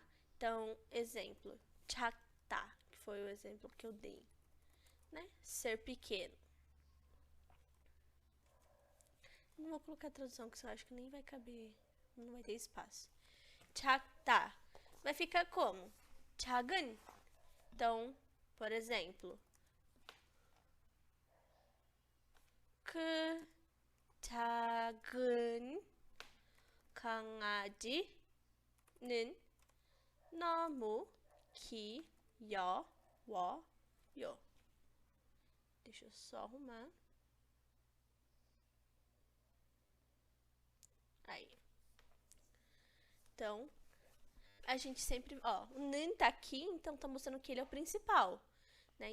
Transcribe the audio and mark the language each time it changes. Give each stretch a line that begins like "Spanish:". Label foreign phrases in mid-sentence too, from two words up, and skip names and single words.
Portuguese: Então, exemplo, 작다, que foi o exemplo que eu dei, né? Ser pequeno. Não vou colocar a tradução, que eu acho que nem vai caber, não vai ter espaço. 작다 vai ficar como? 작은. Então, por exemplo,
Korean: 그 작은 강아지는 너무 귀여워요.
Portuguese: Deixa eu só arrumar. Aí. Então, a gente sempre, ó, o 는 tá aqui, então tá mostrando que ele é o principal, né?